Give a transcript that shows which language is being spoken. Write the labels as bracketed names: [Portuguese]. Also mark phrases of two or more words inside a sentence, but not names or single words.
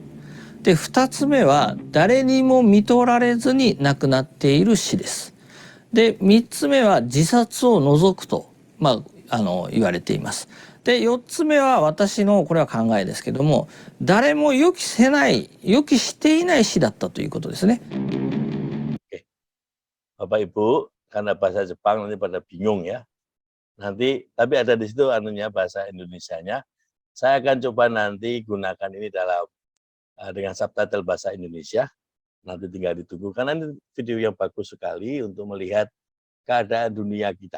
[Japanese] で2つ目は誰にも看取られずに亡くなっている死です。で3つ目は自殺を除くと、言われています。で4つ目は私のこれは考えですけども、誰も予期していない死だったということですね。 [Indonesian] Bapak Ibu, karena bahasa Jepang nanti pada bingung ya. Nanti, tapi ada di situ bahasa Indonesianya. Saya akan coba nanti gunakan ini dengan subtitle bahasa Indonesia. Nanti tinggal ditunggu karena ini video yang bagus sekali untuk melihat keadaan dunia kita.